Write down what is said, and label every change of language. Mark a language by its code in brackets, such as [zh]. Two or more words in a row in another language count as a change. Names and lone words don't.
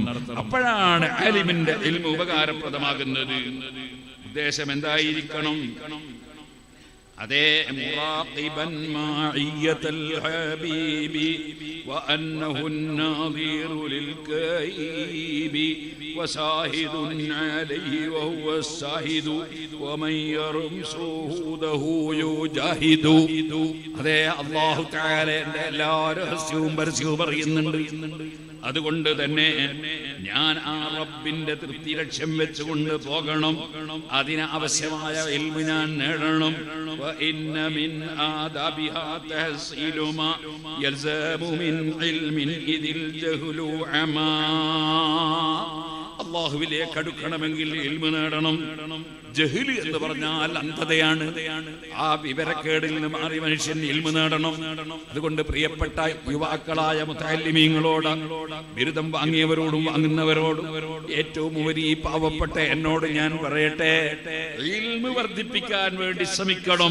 [ml] അപ്പോഴാണ് ആലിമിന്റെ ഇൽമ് ഉപകാരപ്രദമാകുന്നത്. ഉദ്ദേശം എന്തായിരിക്കണം? അതേ [ar] مراقبا معية الحبيب وأنه الناظر للكائب وشاهد عليه وهو الشاهد ومن يرم شهوده يجاهد. [ml] അതേ അല്ലാഹു തആലയുടെ എല്ലാ രഹസ്യവും പരസ്യവും പറയുന്നുണ്ട്. അതുകൊണ്ട് തന്നെ ഞാൻ ആ റബ്ബിന്റെ തൃപ്തി ലക്ഷ്യം വെച്ചുകൊണ്ട് പോകണം. അതിന് ആവശ്യമായ ഇൽമ് ഞാൻ നേടണം. [ar] وإن من آدابها تحصيل ما يلزم من علم إذ الجهل عما. [ml] അല്ലാഹുവിലേക്ക് അടുക്കണമെങ്കിൽ ഇൽമ് നേടണം. ജഹ്ല് എന്ന് പറഞ്ഞാൽ അന്ധതയാണ്. ആ വിവരക്കേടിൽ നിന്ന് മാറി മനുഷ്യൻ ഇൽമ് നേടണം. അതുകൊണ്ട് പ്രിയപ്പെട്ട യുവാക്കളായ മുതഅല്ലിമീങ്ങളോട്, ബിരുദം വാങ്ങിയവരോടും വാങ്ങുന്നവരോടും, ഏറ്റവും ഉപരി ഈ പാവപ്പെട്ട എന്നോട് ഞാൻ പറയട്ടെ, ഇൽമ് വർദ്ധിപ്പിക്കാൻ വേണ്ടി ശ്രമിക്കണം.